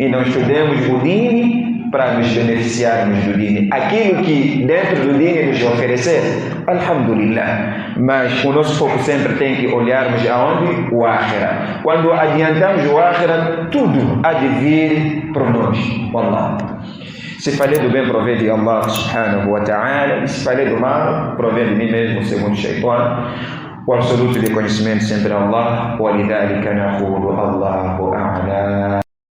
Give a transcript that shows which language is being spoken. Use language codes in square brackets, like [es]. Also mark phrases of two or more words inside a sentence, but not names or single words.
[pt] E não estudemos o dini para nos beneficiarmos do dini. Aquilo que dentro do dini nos oferecer, alhamdulillah. Mas o nosso foco sempre tem que olharmos aonde? O akhira. Quando adiantamos o akhira, tudo há de vir por nós. Wallah. Se falei do bem, provém de [ar] الله سبحانه وتعالى. [pt] E se falei do mal, provém de mim mesmo, segundo o shaitan. O absoluto de conhecimento sempre é Allah. [ar] وَلِذَلِكَ نَقُولُ اللَّهُ أَعْلَى.